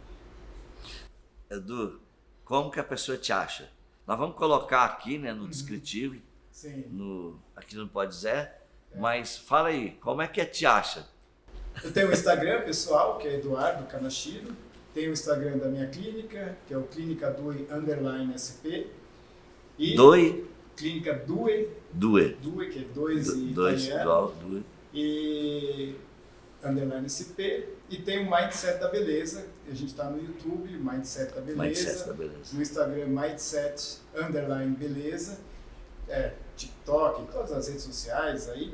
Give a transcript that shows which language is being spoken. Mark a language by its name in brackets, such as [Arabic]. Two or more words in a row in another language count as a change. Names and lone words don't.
[Portuguese] Edu, como que a pessoa te acha? Nós vamos colocar aqui, né, no descritivo, Sim. Aqui no Pode Zé, mas fala aí, como é que te acha? Eu tenho o Instagram pessoal, que é Eduardo Kanashiro. Tenho o Instagram da minha clínica, que é o Clínica Due _SP. E Due? Clínica Due. Due. Due, que é dois em Dois, italiano. Due. E _SP. E tem o Mindset da Beleza. A gente está no YouTube, Mindset da Beleza. Mindset da Beleza. No Instagram, Mindset _Beleza. TikTok, todas as redes sociais aí.